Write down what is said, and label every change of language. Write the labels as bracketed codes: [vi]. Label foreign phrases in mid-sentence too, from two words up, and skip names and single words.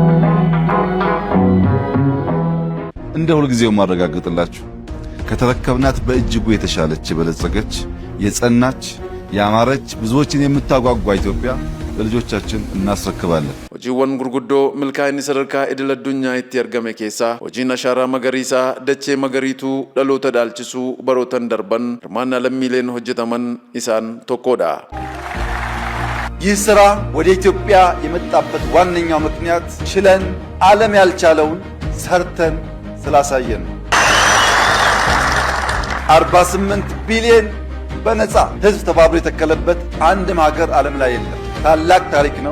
[am] እንደ ሁልጊዜው ማረጋግጥላችሁ ከተረከብናት በእጅጉ የተሻለች የበለጸገች የጸናች ያማረች ብዙዎችን የምታጓጓ ኢትዮጵያ ለልጆቻችን እናስረክባለን። [om] hojiiwwan gurguddoo milkaa'inni sadarkaa idil addunyaa itti argame keessaa hojiin ashaaraa magariisaa dachee magariituu dhaloota dhaalchisuu barootan darban hirmaannaa lammiileen hojjetaman isaan tokkodha. [am] ይህ ስራ ወደ ኢትዮጵያ የመጣበት ዋነኛው ምክንያት ችለን ዓለም ያልቻለውን ሰርተን ስላሳየን 48 ቢሊዮን በነፃ ህዝብ ተባብሮ የተከለበት አንድም ሀገር ዓለም ላይ የለም። ታላቅ ታሪክ ነው።